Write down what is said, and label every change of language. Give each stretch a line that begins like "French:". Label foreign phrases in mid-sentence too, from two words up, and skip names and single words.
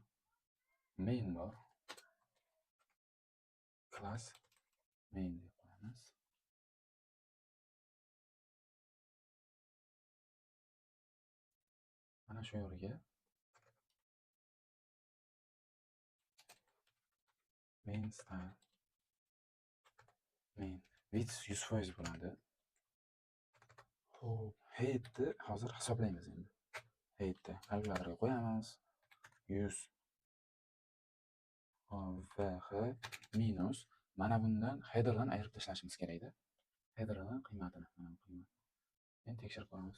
Uzbek: Main bor.
English: Class main
Uzbek: deb qo'yamiz. Mana shu yerga
English: main style, main width 100%
Uzbek: bo'ladi. Xo'p, heightni hozir hisoblaymiz endi. Heightni kalkulyatorga qo'yamiz.
English: 100 VH minus
Uzbek: mana bundan headerdan ayirib tashlashimiz kerak-da. Headerdan qiymatini, mana bu qiymat. Endi tekshirib ko'ramiz.